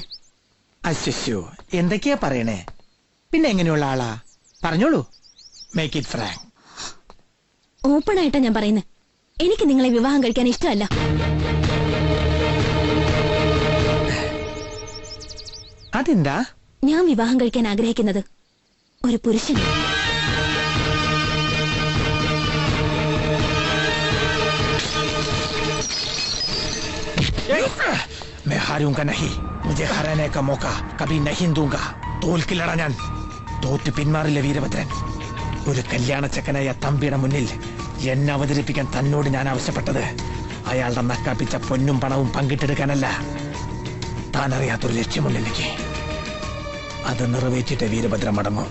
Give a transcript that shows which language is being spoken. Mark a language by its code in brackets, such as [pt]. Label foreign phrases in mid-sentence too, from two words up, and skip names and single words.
[ml] അശ്ശോ, എന്തൊക്കെയാ പറയണേ? പിന്നെ എങ്ങനെയുള്ള ആളാ? പറഞ്ഞോളൂ. [en] Make it frank. [ml] ഓപ്പൺ ആയിട്ടാ ഞാൻ പറയുന്നത്. എനിക്ക് നിങ്ങളെ വിവാഹം കഴിക്കാൻ ഇഷ്ടമല്ല. അതെന്താ? ഞാൻ വിവാഹം കഴിക്കാൻ ആഗ്രഹിക്കുന്നത് ഒരു പുരുഷൻ. [hi] मैं हारूंगा नहीं. मुझे हराने का मौका कभी नहीं दूंगा. [ml] തോൽക്കില്ലടാ ഞാൻ. തോറ്റ് പിന്മാറില്ല വീരഭദ്രൻ. ഒരു കല്യാണ ചക്കനായ തമ്പിയുടെ മുന്നിൽ എന്നെ അവതരിപ്പിക്കാൻ തന്നോട് ഞാൻ ആവശ്യപ്പെട്ടത് അയാളുടെ നക്കാപ്പിച്ച പൊന്നും പണവും പങ്കിട്ടെടുക്കാനല്ല. താൻ അറിയാത്തൊരു ലക്ഷ്യമുണ്ട് എനിക്ക്. അത് നിറവേറ്റിട്ട് വീരഭദ്രൻ മടങ്ങും.